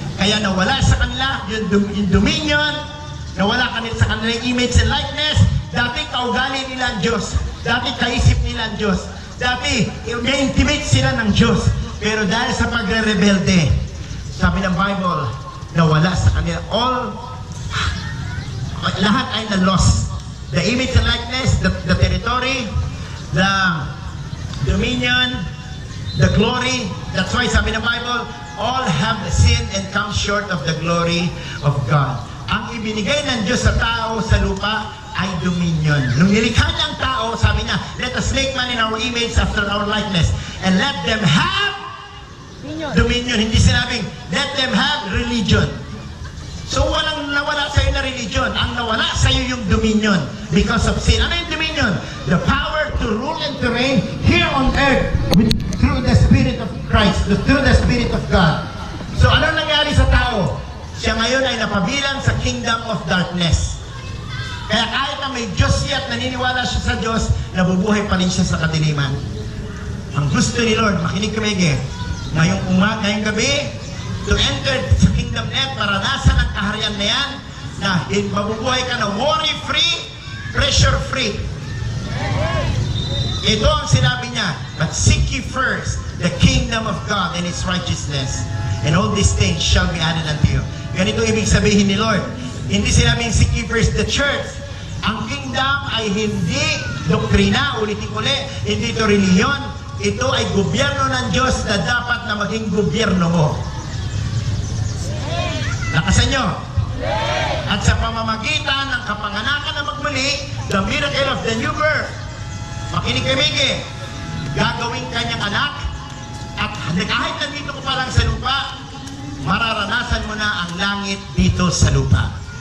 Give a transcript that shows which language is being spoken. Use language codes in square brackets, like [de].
[tl] Kaya nawala sa kanila yung dominion, nawala sa kanila yung image and likeness. Dati kaugali nila ang Diyos. Dati kaisip nila ang Diyos. Dati na-intimate sila ng Diyos. Pero dahil sa pagre-rebelde, sabi ng Bible, nawala sa kanila lahat ay na-lost. [en] The image and likeness, the territory, the dominion, the glory. That's why [tl] sabi ng Bible, [en] all have sinned and come short of the glory of God. [tl] Ang ibinigay ng Diyos sa tao sa lupa ay dominion. Nung nilikha niya ang tao, sabi niya, [en] let us make man in our image after our likeness and let them have dominion. [tl] Hindi sinabing, [en] let them have religion. [tl] So walang nawala sa iyo na religion. Ang nawala sa iyo yung dominion [en] because of sin. [tl] Ano yung dominion? [en] The power to rule and to reign here on earth through the Spirit of Christ, through the Spirit of God. [tl] So ano nangyari sa tao? Siya ngayon ay napabilang sa kingdom of darkness. Kaya kahit na may Diyos siya at naniniwala siya sa Diyos, nabubuhay pa rin siya sa kadiliman. Ang gusto ni Lord, makinig kami, ngayong gabi, to enter sa kingdom net, maranasan ang kaharian na yan, na mabubuhay ka na worry-free, pressure-free. Ito ang sinabi niya, [en] but seek ye first the kingdom of God and His righteousness, and all these things shall be added unto you. [tl] Ganito ibig sabihin ni Lord. Hindi sinabing [en] seek ye first the church. [tl] Ang kingdom ay hindi doktrina, ulit-uli, hindi ito reliyon. Ito ay gobyerno ng Diyos na dapat na maging gobyerno mo. Lakasan nyo. At sa pamamagitan ng kapanganakan na magmuli, [en] the miracle of the new birth, [tl] makinig kay Miggy, gagawin kanyang anak, at kahit nandito ko pa lang sa lupa, mararanasan mo na ang langit dito sa lupa.